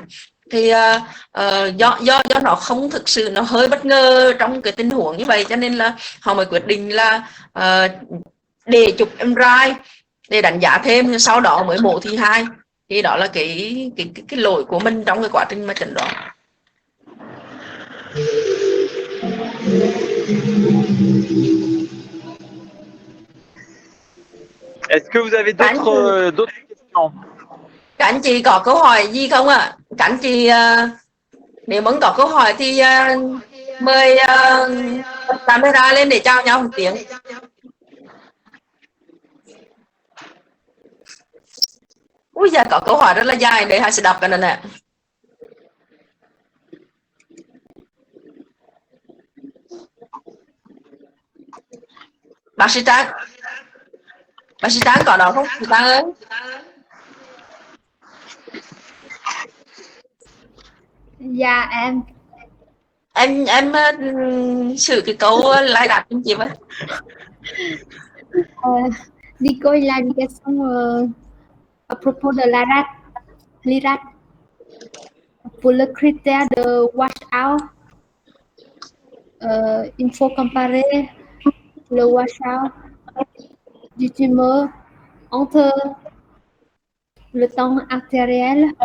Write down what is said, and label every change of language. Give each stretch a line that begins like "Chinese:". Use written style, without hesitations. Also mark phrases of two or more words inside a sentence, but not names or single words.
Vietnamese: Thì do nó không thực sự, nó hơi bất ngờ trong cái tình huống như vậy, cho nên là họ mới quyết định là để chụp MRI để đánh giá thêm, sau đó mới mổ thứ hai. Thì đó là cái lỗi của mình trong cái quá trình mà chẩn đoán.
French: Est-ce que vous avez d'autres questions?
Vietnamese: Các anh chị có câu hỏi gì không ạ? Các anh chị nếu muốn có câu hỏi thì mời camera lên để chào nhau một tiếng. Ui giờ có câu hỏi rất là dài, để hai sẽ đọc cái này nè. Bác sĩ Tráng có đọc không? Bác sĩ Tráng ơi. Dạ Em xử cái câu like đặt cho chị với.
French: Nico, il a une question à propos de l'IRAD. Pour le critère de washout, il faut comparer le washout du tumeur entre le temps artériel.